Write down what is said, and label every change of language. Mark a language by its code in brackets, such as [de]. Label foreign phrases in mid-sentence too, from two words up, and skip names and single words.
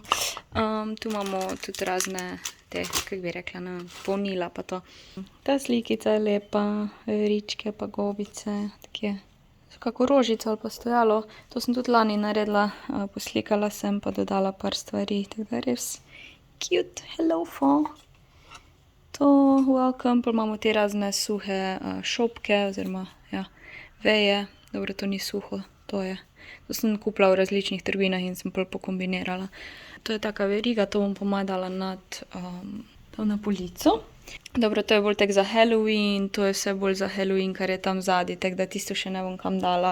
[sl] Tu imamo tudi razne te, kako bi rekla, ne, polnila pa to. Ta slikica je lepa, ričke pa gobice, tako je. Kako rožico ali pa stojalo, to sem tudi lani naredila, poslikala sem pa dodala par stvari, tako da res [en] cute, hello fo. [sl] To, welcome, pa imamo te razne suhe šopke, oziroma, ja, veje, dobro, to ni suho, to je. To sem kupila v različnih trgovinah in sem pol pokombinirala. To je taka veriga, to bom pomadala nad to na polico. Dobro, to je bolj tak za Halloween, to je vse bolj za Halloween, kar je tam zadaj, tako da tisto še ne bom kam dala.